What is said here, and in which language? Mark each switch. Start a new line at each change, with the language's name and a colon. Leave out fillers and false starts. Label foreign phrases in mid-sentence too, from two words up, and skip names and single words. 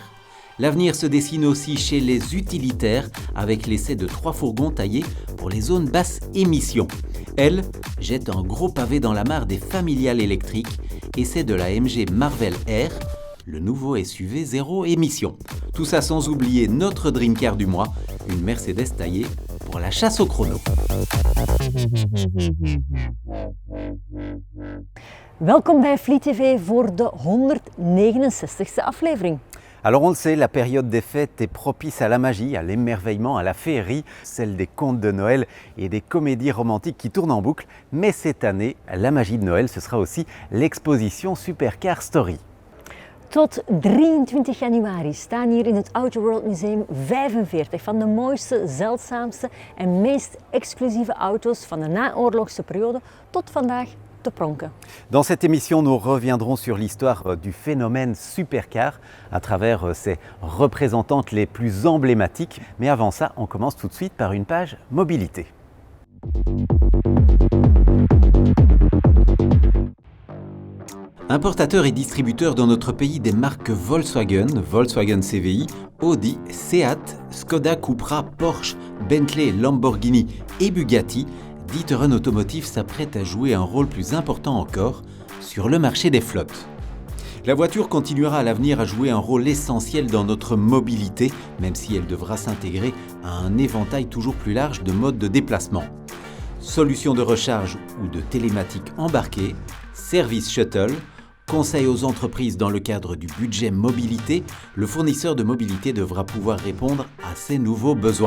French: L'avenir se dessine aussi chez les utilitaires avec l'essai de 3 fourgons taillés pour les zones basse émission. Elle jette un gros pavé dans la mare des familiales électriques, essai de la MG Marvel R, le nouveau SUV zéro émission. Tout ça sans oublier notre
English: Dream Car
French: du mois, une Mercedes taillée pour la chasse au chrono.
Dutch: Welkom bij Fleet TV voor de 169e aflevering.
French: Alors on le sait, la période des fêtes est propice à la magie, à l'émerveillement, à la féerie, celle des contes de Noël et des comédies romantiques qui tournent en boucle. Mais cette année, la magie de Noël, ce sera aussi l'exposition Supercar Story.
Dutch: Tot 23 januari staan hier in het Auto World Museum 45 van de mooiste, zeldzaamste en meest exclusieve auto's van de naoorlogse periode tot vandaag te pronken.
French: Dans cette émission, nous reviendrons sur l'histoire du phénomène supercar à travers ses représentantes les plus emblématiques. Mais avant ça, on commence tout de suite par une page mobilité. Importateur et distributeur dans notre pays des marques Volkswagen, Volkswagen CVI, Audi, Seat, Skoda, Cupra, Porsche, Bentley, Lamborghini et Bugatti, D'Ieteren Automotive s'apprête à jouer un rôle plus important encore sur le marché des flottes. La voiture continuera à l'avenir à jouer un rôle essentiel dans notre mobilité, même si elle devra s'intégrer à un éventail toujours plus large de modes de déplacement. Solutions de recharge ou de télématique embarquée, service shuttle, conseil aux entreprises dans le cadre du budget mobilité, le fournisseur de mobilité devra pouvoir répondre à ces nouveaux besoins.